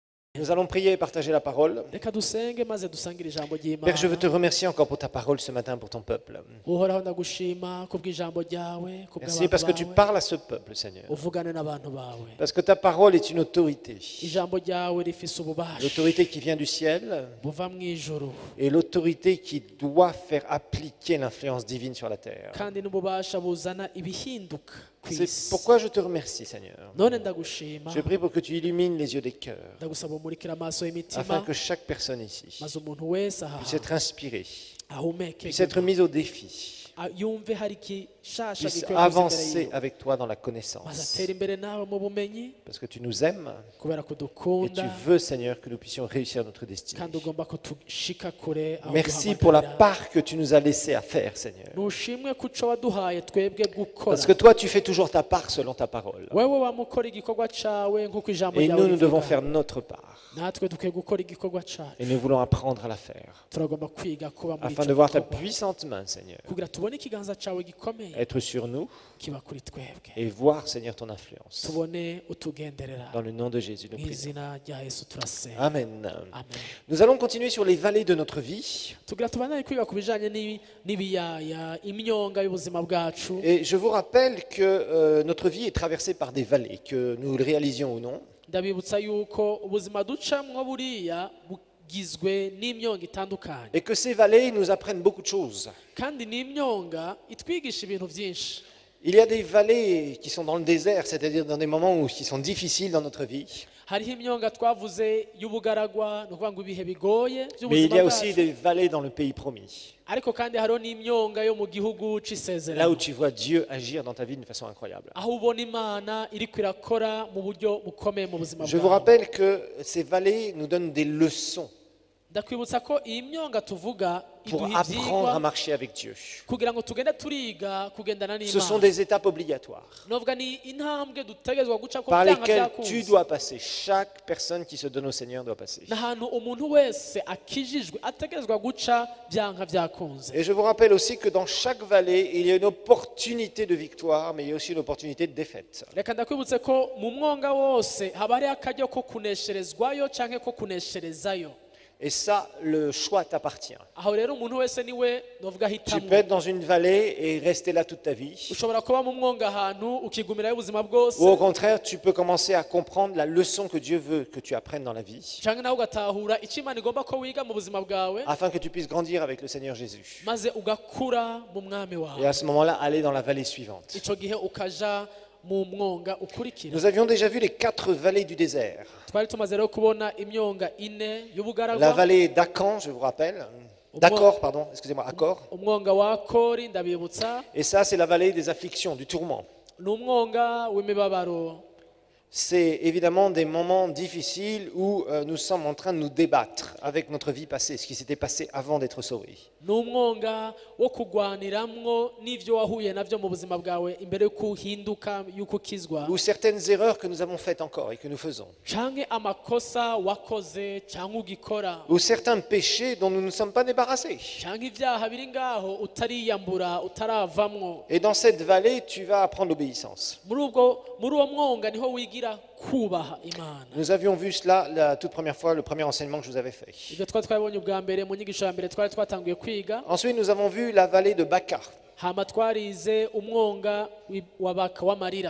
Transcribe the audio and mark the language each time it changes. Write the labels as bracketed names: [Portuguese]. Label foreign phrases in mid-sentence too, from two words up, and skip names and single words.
[French] Nous allons prier et partager la parole. [Rundi] Reka dusenge maze dusangire ijambo [French] Père, je veux te [Rundi] ry'Imana. [French] remercier encore pour ta parole ce matin pour ton peuple. [Rundi] Uhoraho ndagushima kubw'ijambo ryawe, [French] Merci [Rundi] kubw'abantu [French] parce que tu [Rundi] bawe, [French] parles à ce peuple, Seigneur. [Rundi] uvugane n'abantu bawe. [French] Parce que ta parole est une autorité. [Rundi] Ijambo ryawe rifise ububasha [French] L'autorité qui vient du ciel [Rundi] buva mu ijuru, [French] et l'autorité qui doit faire appliquer l'influence divine sur la terre. [Rundi] kandi n'ububasha buzana ibihinduka ku [French] C'est [Rundi] isi. [French] pourquoi je te remercie, Seigneur. [Rundi] None ndagushima, [French] Je prie pour que tu illumines les yeux des cœurs [Rundi] ndagusaba umurikira amaso y'imitima, [French] afin que chaque personne ici [Rundi] maze umuntu wese aha [French] puisse être inspirée, [Rundi] ahumeke, [French] puisse être mise au défi, [Rundi] yumve hari igishasha [French] puisse [Rundi] gikwiye kuza imbere [French] avancer [Rundi] yiwe, [French] avec toi dans la [Rundi] maze [French] connaissance. [Rundi] atere imbere nawe mu bumenyi, [French] Parce que tu nous aimes [Rundi] kubera ko [French] et tu [Rundi] dukunda [French] veux, Seigneur, que nous puissions réussir notre destinée. [Rundi] kandi ugomba ko tushika kure aho [French] Merci pour la [Rundi] duhamagarira. [French] part que tu nous as laissé à faire, Seigneur. [Rundi] Nushimwe ku co waduhaye twebwe gukora. [French] Parce que toi, tu fais toujours ta part selon ta parole. [Rundi] wewe wamukora igikorwa cawe nk'uko ijambo [French] Et [Rundi] ryawe [French] nous, nous devons [Rundi] rivuga. [French] faire notre part. [Rundi] natwe dukwiye gukora igikorwa cacu, [French] Et nous voulons apprendre à la faire. [Rundi] turagomba kwiga kuba muri [French] Afin [Rundi] ico [French] de voir ta [Rundi] gikorwa, [French] puissante main, Seigneur, [Rundi] kugira tubone ikiganza cawe gikomeye [French] être sur nous [Rundi] kiba kuri twebwe, [French] et voir, Seigneur, ton influence. [Rundi] tubone utugenderera. [French] Dans le nom de Jésus, nous [Rundi] Mu [French] prions. [Rundi] izina rya Yesu turasenga. Amen. Amen. [French] Nous allons continuer sur les vallées de notre vie. [Rundi] tugira tubandanye kwiga ku bijanye n'ibiyaya, imyonga y'ubuzima bwacu. [French] Et je vous rappelle que notre vie est traversée par des vallées, que nous le réalisions ou non. [Rundi] Ndabibutsa yuko ubuzima ducamwo buriya bugizwe n'imyonga itandukanye, [French] Et que ces vallées nous apprennent beaucoup de choses. [Rundi] kandi n'imyonga itwigisha ibintu byinshi. [French] Il y a des vallées qui sont dans le désert, c'est-à-dire dans des moments qui sont difficiles dans notre vie. [Rundi] Hariho imyonga twavuze y'ubugaragwa, ni ukuvuga ngo ibihe bigoye [French] Mais il y [Rundi] by'ubuzima [French] a aussi [Rundi] bwacu, [French] des vallées dans le pays promis. [Rundi] ariko kandi hariho n'imyonga yo mu gihugu [French] Là où [Rundi] c'isezerano, [French] tu vois Dieu agir dans ta vie d'une façon incroyable. [Rundi] aho ubona Imana iriko irakora mu buryo bukomeye mu buzima [French] Je vous [Rundi] bwawe. [French] rappelle que ces vallées nous donnent des leçons [Rundi] Ndakwibutsa ko iyi myonga tuvuga [French] pour [Rundi] iduha [French] apprendre à [Rundi] ivyigwa [French] marcher avec Dieu. [Rundi] kugira ngo tugende turiga kugendana [French] Ce sont [Rundi] n'Imana. [French] des étapes obligatoires [Rundi] Novuga ni intambwe dutegerezwa guca ko [French] par [Rundi] byanga [French] lesquelles tu [Rundi] byakunze. [French] dois passer. Chaque personne qui se donne au Seigneur doit passer. [Rundi] N'ahantu umuntu wese akijijwe ategerezwa guca byanga byakunze. [French] Et je vous rappelle aussi que dans chaque vallée, il y a une opportunité de victoire, mais il y a aussi une opportunité de défaite. [Rundi] Reka ndakwibutse ko mu mwonga wose haba hariho akaryo ko kunesherezwayo canke ko kunesherezayo. [French] Et ça, le choix t'appartient. [Rundi] Aho rero umuntu wese niwe novuga [French] Tu peux [Rundi] hitamwo. [French] être dans une vallée et rester là toute ta vie. [Rundi] Ushobora kuba mu mwonga ahantu ukigumirayo ubuzima bwose, [French] Ou au contraire, tu peux commencer à comprendre la leçon que Dieu veut que tu apprennes dans la vie, [Rundi] canke nawe ugatahura icyo Imana igomba ko wiga mu buzima bwawe, [French] afin que tu puisses grandir avec le Seigneur Jésus. [Rundi] maze ugakura mu mwami [French] Et [Rundi] wawe. [French] à ce moment-là, aller dans la vallée suivante. [Rundi] Ico gihe ukaja mu mwonga ukurikira. [French] Nous avions déjà vu les 4 vallées du désert. [Rundi] Twari tumaze rero kubona imyonga ine [French] La [Rundi] y'ubugaragwa, [French] vallée d'Akan, je vous rappelle. D'accord, pardon, excusez-moi, Accor. [Rundi] umwonga wa Kori ndabibutsa, [French] Et ça, c'est la vallée des afflictions, du tourment. [Rundi] ni umwonga w'imibabaro. [French] C'est évidemment des moments difficiles où nous sommes en train de nous débattre avec notre vie passée, ce qui s'était passé avant d'être sauvés. [Rundi] Ni umwonga wo kugwaniramwo n'ivyo wahuye navyo mu buzima bwawe imbere yuko uhinduka, yuko ukizwa, [French] Ou certaines erreurs que nous avons faites encore et que nous faisons. [Rundi] canke amakosa wakoze canke ugikora, [French] Ou certains péchés dont nous ne sommes pas débarrassés. [Rundi] canke ivyaha biri ngaho utariyambura, utaravamwo. [French] Et dans cette vallée, tu vas apprendre l'obéissance. [Rundi] Muri uwo mwonga niho wigira kubaha Imana. [French] Nous avions vu cela la toute première fois, le premier enseignement que je vous avais fait. [Rundi] Ivyo twari twabonye ubwa mbere mu nyigisho ya mbere twari twatanguye kwiga. [French] Ensuite, nous avons vu la vallée de Baca, [Rundi] Hama twarize umwonga w'amarira.